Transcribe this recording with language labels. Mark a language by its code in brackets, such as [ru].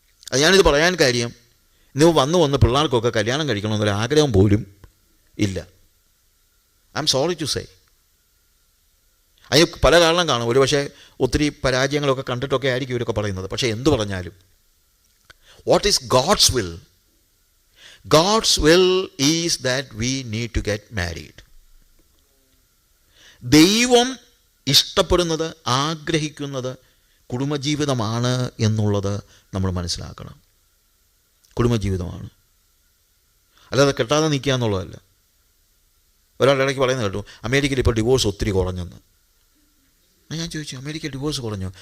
[ml] അത് ഞാനിത് പറയാൻ കാര്യം, ഇന്ന് വന്ന് പിള്ളേർക്കൊക്കെ കല്യാണം കഴിക്കണമെന്നൊരു ആഗ്രഹം പോലും ഇല്ല. [en] I'm sorry to say. [ml] അതിന് പല കാരണം കാണും. ഒരു പക്ഷേ ഒത്തിരി പരാജയങ്ങളൊക്കെ കണ്ടിട്ടൊക്കെ ആയിരിക്കും ഇവരൊക്കെ പറയുന്നത്. പക്ഷേ എന്തു പറഞ്ഞാലും [en] What is God's will? God's will is that we need to get married. [ml] ദൈവം ഇഷ്ടപ്പെടുന്നത്, ആഗ്രഹിക്കുന്നത് കുടുംബജീവിതമാണ് എന്നുള്ളത് നമ്മൾ മനസ്സിലാക്കണം. കുടുംബജീവിതമാണ്, അല്ലാതെ കെട്ടാതെ നിൽക്കുക എന്നുള്ളതല്ല. ഒരാളുടെ ഇടയ്ക്ക് പറയുന്നത് കേട്ടു, അമേരിക്കയിൽ ഇപ്പോൾ ഡിവോഴ്സ് ഒത്തിരി കുറഞ്ഞെന്ന്. ഞാൻ ചോദിച്ചു, അമേരിക്കയിൽ ഡിവോഴ്സ് കുറഞ്ഞു?